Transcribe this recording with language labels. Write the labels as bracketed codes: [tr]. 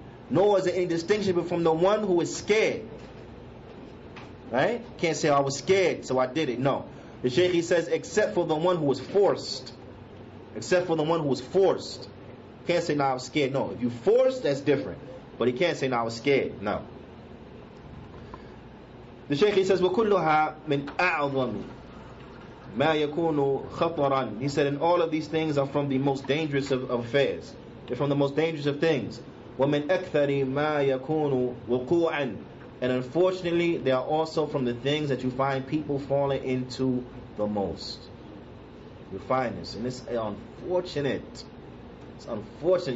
[en] Nor is there any distinction from the one who is scared. Right? Can't say, I was scared, so I did it. No. The Shaykh, he says, except for the one who was forced. Except for the one who was forced. Can't say, no, I was scared. No. If you forced, that's different. But he can't say, no, I was scared. No. The Shaykh, he says, [ar] وَكُلُّهَا مِنْ أَعْظَمِ مَا يَكُونُ خَطَرًا. [en] He said, and all of these things are from the most dangerous of affairs. They're from the most dangerous of things. [ar] وَمِنْ أَكْثَرِ مَا يَكُونُ وُقُوعًا. [en] And unfortunately, they are also from the things that you find people falling into the most. You find this, and it's unfortunate. It's unfortunate.